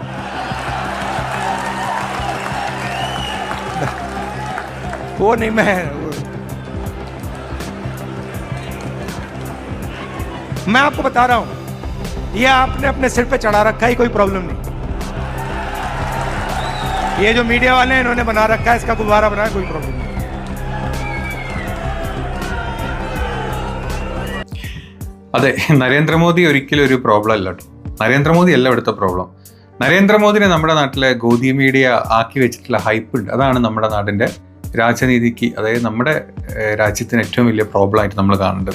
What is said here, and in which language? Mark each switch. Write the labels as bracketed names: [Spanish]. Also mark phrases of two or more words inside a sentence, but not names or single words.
[Hindi] वो नहीं, मैं आपको बता रहा हूं, ये आपने अपने सिर पे चढ़ा रखा है, कोई प्रॉब्लम नहीं। ये जो मीडिया वाले हैं इन्होंने बना रखा है, इसका गुब्बारा बनाया, कोई प्रॉब्लम नहीं। [Malayalam] അതെ, നരേന്ദ്രമോദി ഒരിക്കലും ഒരു പ്രോബ്ലം അല്ല കേട്ടോ. നരേന്ദ്രമോദി അല്ല ഇവിടുത്തെ പ്രോബ്ലം. നരേന്ദ്രമോദിനെ നമ്മുടെ നാട്ടിലെ ഗോദി മീഡിയ ആക്കി വെച്ചിട്ടുള്ള ഹൈപ്പ് ഉണ്ട്. അതാണ് നമ്മുടെ നാടിൻ്റെ രാജനീതിക്ക്, അതായത് നമ്മുടെ രാജ്യത്തിന് ഏറ്റവും വലിയ പ്രോബ്ലമായിട്ട് നമ്മൾ കാണേണ്ടത്.